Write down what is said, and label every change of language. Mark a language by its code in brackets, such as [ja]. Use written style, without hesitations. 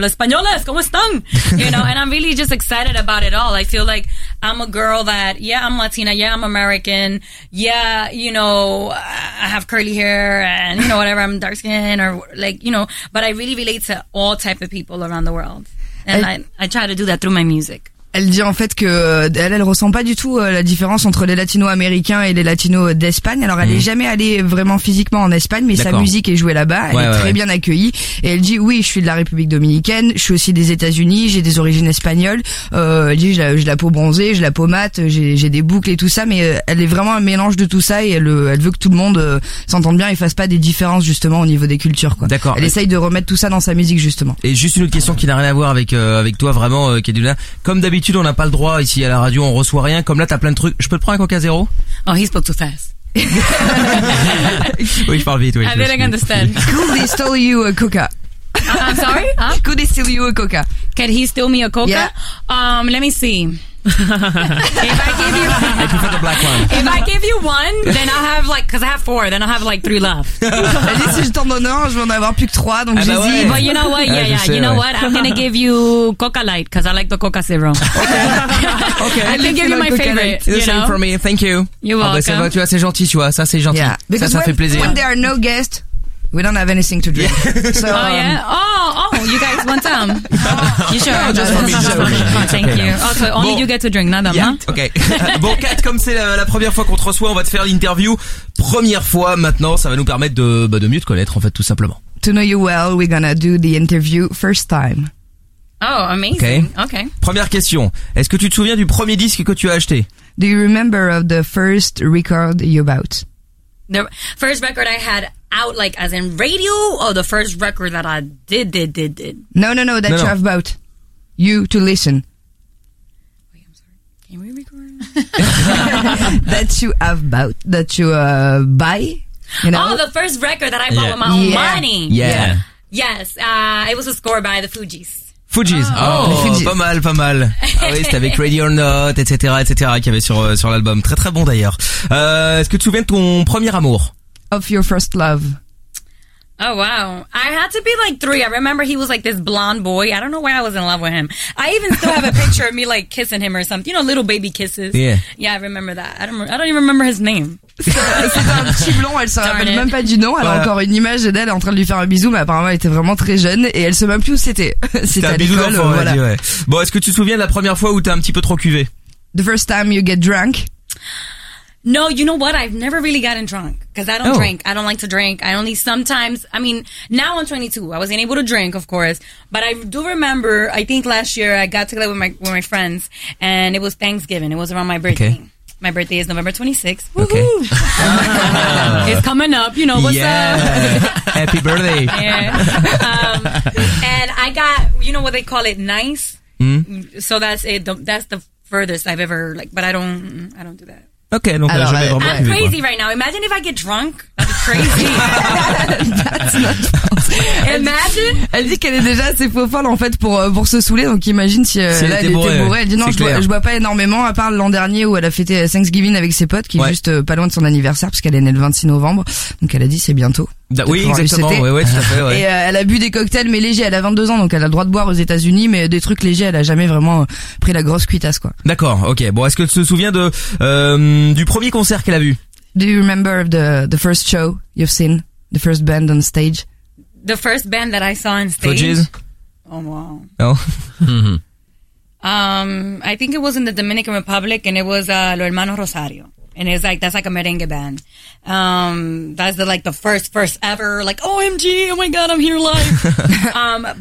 [es] Los españoles, ¿cómo están? [en] You know, and I'm really just excited about it all. I feel like I'm a girl that, yeah, I'm Latina, yeah, I'm American, yeah, you know, I have curly hair and, you know, whatever, I'm dark skin or like, you know, but I really relate to all type of people around the world. And I try to do that through my music. [fr] Elle dit en fait que elle ressent pas du tout la différence entre les latinos américains et les latinos d'Espagne. Alors elle est jamais allée vraiment physiquement en Espagne, mais sa musique est jouée là-bas. Elle est très bien accueillie. Et elle dit oui, je suis de la République dominicaine, je suis aussi des États-Unis, j'ai des origines espagnoles. Elle dit j'ai la peau bronzée, j'ai la peau mate, j'ai des boucles et tout ça. Mais elle est vraiment un mélange de tout ça et elle veut que tout le monde s'entende bien et fasse pas des différences justement au niveau des cultures. Quoi. D'accord. Elle essaye de remettre tout ça dans sa musique justement. Et juste une question qui n'a rien à voir avec toi vraiment, Kedula. Comme d'habitude. D'habitude, on n'a pas le droit ici à la radio, on reçoit rien. Comme là, t'as plein de trucs. Je peux te prendre un Coca Zéro? [en] Oh, he spoke too fast. [fr] Oui, je parle vite. Oui, [en] I didn't understand. Could he steal you a Coca? I'm sorry? Huh? Could he steal you a Coca? Can he steal me a Coca? Yeah. Let me see. If I give you one, then I have like, because I have four, then I have like three left. [fr] Elle dit si je t'en donne un, je vais en avoir plus que trois, donc j'ai dit. [en] But you know what? Yeah, you know what? I'm gonna give you Coca Light because I like the Coca Zero. Okay. I can give you my favorite. The same for me. Thank you. You're welcome. [fr] Ça va, tu vois, c'est gentil, tu vois. Ça, c'est gentil. [en] Yeah. [fr] Ça fait plaisir. [en] When there are no guests, we don't have anything to drink. So, oh, yeah? Oh, you guys want some? You sure? No, just for me. Oh, thank you. Also, only bon. You get to drink, not them, yeah. Huh? Okay. [fr] Bon, Kat, comme c'est la première fois qu'on te reçoit, on va te faire l'interview. Première fois, maintenant, ça va nous permettre de mieux te connaître, en fait, tout simplement. [en] To know you well, we're gonna do the interview first time. Oh, amazing. Okay. Okay. [fr] Première question. Est-ce que tu te souviens du premier disque que tu as acheté? [en] Do you remember of the first record you bought? The first record I had out, like as in radio, or the first record that I did? No, you have about you to listen. Wait, I'm sorry. Can we record? that you buy? You know? Oh, the first record that I bought with my own money. Yeah. Yes, it was a score by the Fugees. Fugees. Fugees. [fr] Pas mal. Ah oui, c'était avec Ready or Not, etc. qu'il y avait sur l'album. Très très bon d'ailleurs. Est-ce que tu te souviens de ton premier amour? [en] Of your first love. Oh wow. I had to be like three. I remember he was like this blonde boy. I don't know why I was in love with him. I even still have a picture of me like kissing him or something. You know, little baby kisses. Yeah, I remember that. I don't even remember his name. [fr] C'est un petit blond, elle s'en rappelle même pas du nom. Elle a encore une image d'elle en train de lui faire un bisou, mais apparemment elle était vraiment très jeune et elle se souvient plus où c'était. C'était un bisou d'enfant, voilà. Ouais. Bon, est-ce que tu te souviens de la première fois où t'es un petit peu trop cuvé? [en] The first time you get drunk? No, you know what? I've never really gotten drunk because I don't drink. I don't like to drink. I only sometimes, I mean, now I'm 22. I wasn't able to drink, of course. But I do remember, I think last year I got together with my friends and it was Thanksgiving. It was around my birthday. Okay. My birthday is November 26th. Woohoo! Okay. It's coming up. You know what's up? Happy birthday. Yeah. And I got, you know what they call it? Nice. Mm. So that's it. That's the furthest I've ever, like, but I don't do that. [fr] Okay, donc alors, jamais vraiment [en] I'm crazy right now. Imagine if I get drunk. crazy. That's not false. Imagine. [fr] Elle dit qu'elle est déjà assez faux folle en fait pour se saouler. Donc imagine si elle était bourrée. Ouais. Elle dit non, je bois pas énormément à part l'an dernier où elle a fêté Thanksgiving avec ses potes qui est juste pas loin de son anniversaire parce qu'elle est née le 26 novembre. Donc elle a dit c'est bientôt. Oui, exactement. Ouais, ouais, tout à fait, ouais. Et elle a bu des cocktails mais légers. Elle a 22 ans donc elle a le droit de boire aux États-Unis mais des trucs légers. Elle a jamais vraiment pris la grosse cuitasse quoi. D'accord. Ok. Bon, est-ce que tu te souviens du premier concert qu'elle a vu? [en] Do you remember of the first show you've seen? The first band on stage? The first band that I saw on stage? Fugees? Oh, wow. Oh. I think it was in the Dominican Republic, and it was Los Hermanos Rosario. And it's like, that's like a merengue band. That's the first ever, like, OMG, oh my God, I'm here live.